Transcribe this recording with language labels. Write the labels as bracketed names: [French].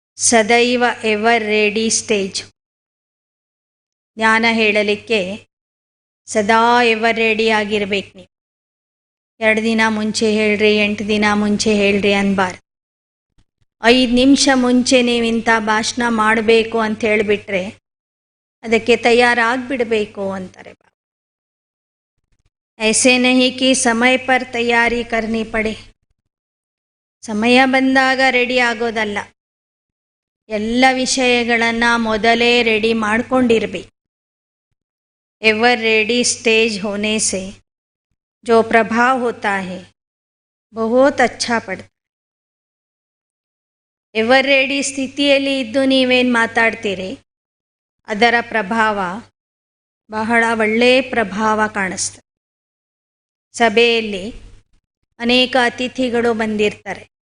[Kannada] ಸದೈವ ever ready stage. ಜ್ಞಾನ ಹೇಳಲಿಕ್ಕೆ ಸದಾ ಎವರ್ ರೆಡಿ ಆಗಿರ್ಬೇಕು. ನೀವು 2 ದಿನ ಮುಂಚೆ ಹೇಳ್ರಿ, 8 ದಿನ ಮುಂಚೆ ಹೇಳ್ರಿ ಅನ್ಬಾರ್ದು. 5 ನಿಮಿಷ ಮುಂಚೆ ನೀವು ಇಂಥ ಭಾಷಣ ಮಾಡಬೇಕು ಅಂತ ಹೇಳಿಬಿಟ್ರೆ ಅದಕ್ಕೆ ತಯಾರಾಗಿಬಿಡಬೇಕು ಅಂತಾರೆ ಬಾಬಾ. [Hindi] ऐसे नहीं कि समय पर तैयारी करनी पड़े. [Kannada] ಸಮಯ ಬಂದಾಗ ರೆಡಿ ಆಗೋದಲ್ಲ, ಎಲ್ಲ ವಿಷಯಗಳನ್ನು ಮೊದಲೇ ರೆಡಿ ಮಾಡ್ಕೊಂಡಿರ್ಬೇಕು. [Hindi] एवर रेडी स्टेज होने से जो प्रभाव होता है बहुत अच्छा पड़ता. [Kannada] ಎವರ್ ರೆಡಿ ಸ್ಥಿತಿಯಲ್ಲಿ ಇದ್ದು ನೀವೇನು ಮಾತಾಡ್ತೀರಿ ಅದರ ಪ್ರಭಾವ ಬಹಳ ಒಳ್ಳೆಯ ಪ್ರಭಾವ ಕಾಣಿಸ್ತದೆ. ಸಭೆಯಲ್ಲಿ ಅನೇಕ ಅತಿಥಿಗಳು ಬಂದಿರ್ತಾರೆ.